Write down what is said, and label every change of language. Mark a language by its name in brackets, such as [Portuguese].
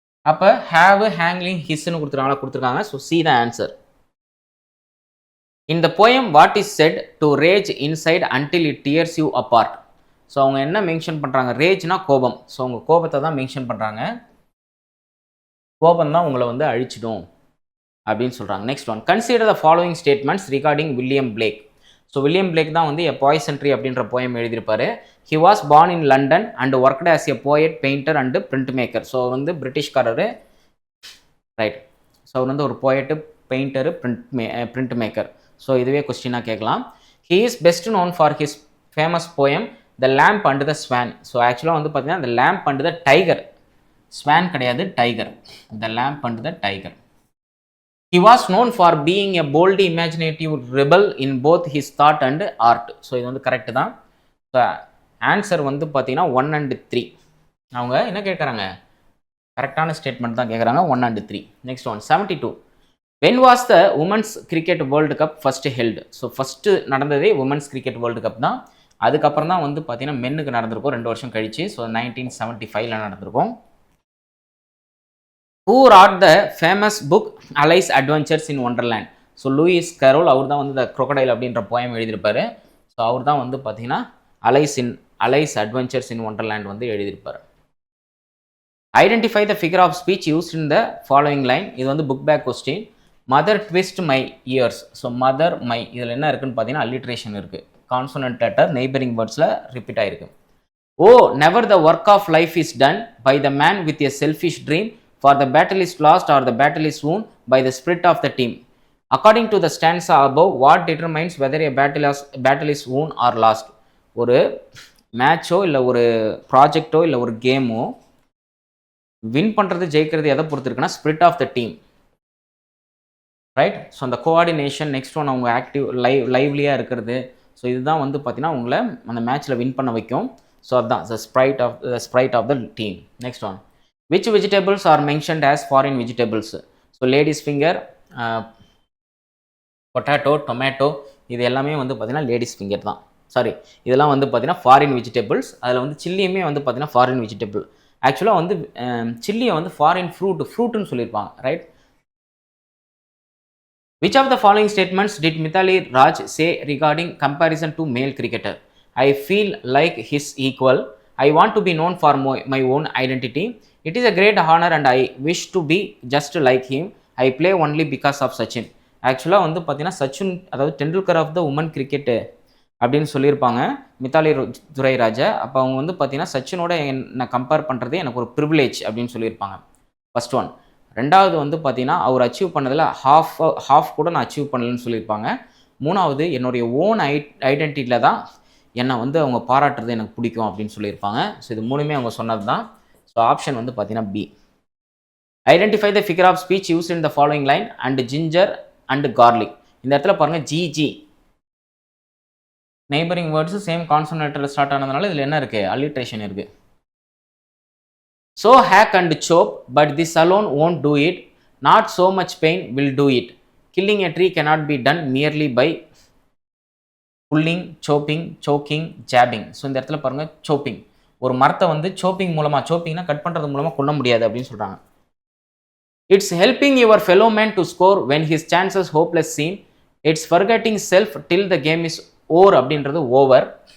[Tamil] அப்போ have, hanging, hisன்னு கொடுத்துருக்காங்க. [English] So C the answer. In the poem, what is said to rage inside until it tears you apart? [Tamil] So அவங்க என்ன mention பண்ணுறாங்க? ரேஜ்னா கோபம். So அவங்க கோபத்தை தான் மென்ஷன் பண்ணுறாங்க. கோபம் தான் உங்களை வந்து அழிச்சிடும் அப்படின்னு சொல்கிறாங்க. Next one, [English] Consider the following statements regarding William Blake. [Tamil] So William Blake தான் வந்து எ பாய்சன் ட்ரீ அப்படின்ற போயம் எழுதியிருப்பார். [English] He was born in London and worked as a poet, painter and printmaker. [Tamil] So அவர் வந்து பிரிட்டிஷ்காரரு. ரைட், ஸோ அவர் வந்து ஒரு போயட்டு, painter, print maker. So இதுவே கொஸ்டினாக கேட்கலாம். [English] He is best known for his famous poem the lamb and the swan. [Tamil] So ஆக்சுவலாக வந்து பார்த்தீங்கன்னா the lamb and the tiger, Swan கிடையாது, tiger. [English] The lamb and the tiger. He was known for being a boldly imaginative rebel in both his thought and art. So [Tamil] இது வந்து correct தான். So answer வந்து பார்த்தீங்கன்னா 1 and 3. அவங்க என்ன கேட்குறாங்க? கரெக்டான ஸ்டேட்மெண்ட் தான் கேட்குறாங்க, 1 and 3. [English] Next one, 72. When was the Women's Cricket World Cup first held? [Tamil] So first நடந்ததே உமன்ஸ் கிரிக்கெட் வேர்ல்டு கப் தான். அதுக்கப்புறம் தான் வந்து பார்த்தீங்கன்னா மென்னுக்கு நடந்திருக்கும் 2 வருஷம் கழிச்சு. ஸோ 1975 நடந்திருக்கும். [English] Who wrote the famous book Alice Adventures in Wonderland? [Tamil] So Lewis carol அவர் தான் வந்து த crocodile அப்படின்ற போயம் எழுதியிருப்பார். ஸோ அவர் தான் வந்து பார்த்தீங்கன்னா அலைஸ் அட்வென்ச்சர்ஸ் இன் ஒண்டர்லேண்ட் வந்து எழுதியிருப்பார். [English] Identify the figure of speech used in the following line. [Tamil] இது வந்து book back question. [English] Mother twist my years. [Tamil] So mother my இதில் என்ன இருக்குன்னு பார்த்தீங்கன்னா அல்லிட்ரேஷன் இருக்குது. கான்சோனன்ட் லெட்டர் நெய்பரிங் வேர்ட்ஸில் ரிப்பீட் ஆகிருக்கு. [English] Oh never the work of life is done by the man with a selfish dream for the battle is lost or the battle is won by the spirit of the team. According to the stanza above what determines whether a battle is won or lost. [Tamil] ஒரு மேட்சோ இல்லை ஒரு ப்ராஜெக்டோ இல்லை ஒரு கேமோ win பண்ணுறது ஜெயிக்கிறது எதை பொறுத்து இருக்குன்னா spirit of the team, right? So அந்த கோஆர்டினேஷன், நெக்ஸ்ட் ஒன் அவங்க லைவ்லியாக இருக்கிறது. ஸோ இதுதான் வந்து பார்த்தீங்கன்னா உங்களை அந்த மேட்ச்சில் வின் பண்ண வைக்கும். ஸோ அதுதான் Sprite of the team. [English] Next one, which vegetables are mentioned as foreign vegetables? [Tamil] So ladies finger, potato, tomato, இது எல்லாமே வந்து பார்த்தீங்கன்னா லேடிஸ் ஃபிங்கர் தான். சாரி, இதெல்லாம் வந்து பார்த்தீங்கன்னா ஃபாரின் வெஜிடபிள்ஸ். அதில் வந்து சில்லியுமே வந்து பார்த்தீங்கன்னா ஃபாரின் வெஜிடபிள். ஆக்சுவலாக வந்து சில்லியை வந்து ஃபாரின் ஃப்ரூட்டுன்னு சொல்லியிருப்பாங்க, right? [English] Which of the following statements did Mithali Raj say regarding comparison to male cricketer? I feel like his equal. I want to be known for my own identity. It is a great honor and I wish to be just like him. I play only because of Sachin. [Tamil] ஆக்சுவலாக வந்து பார்த்தீங்கன்னா சச்சின், அதாவது Tendulkar of the woman cricket அப்படின்னு சொல்லியிருப்பாங்க மித்தாலி துரைராஜா. அப்போ அவங்க வந்து பார்த்தீங்கன்னா சச்சினோட என்னை கம்பேர் பண்ணுறது எனக்கு ஒரு ப்ரிவிலேஜ் அப்படின்னு சொல்லியிருப்பாங்க. First one. ரெண்டாவது வந்து பார்த்தீங்கன்னா அவர் அச்சீவ் பண்ணதில் ஹாஃப் கூட நான் அச்சீவ் பண்ணலன்னு சொல்லியிருப்பாங்க. மூணாவது, என்னுடைய ஓன் ஐடென்டிட்டியில் தான் என்னை வந்து அவங்க பாராட்டுறது எனக்கு பிடிக்கும் அப்படின்னு சொல்லியிருப்பாங்க. ஸோ இது மூணுமே அவங்க சொன்னது தான். ஸோ ஆப்ஷன் வந்து பார்த்தீங்கன்னா B. [English] Identify the figure of speech use in the following line and ginger and garlic. [Tamil] இந்த இடத்துல பாருங்கள் GG neighbouring words same கான்சனேட்டில் start ஆனதுனால இதில் என்ன இருக்குது? அலிட்ரேஷன் இருக்குது. [English] So hack and choke, but this alone won't do it. Not so much pain will do it. Killing a tree cannot be done merely by pulling, choking, jabbing. [Tamil] So இந்த இடத்துல பாருங்கள் chopping. ஒரு மரத்தை வந்து chopping மூலமாக, choppingனா cut பண்ணுறது மூலமாக கொல்ல முடியாது அப்படின்னு சொல்கிறாங்க. [English] It's helping your fellow man to score when his chances hopeless seem. It's forgetting self till the game is over [Tamil] அப்படின்றது ஓவர்.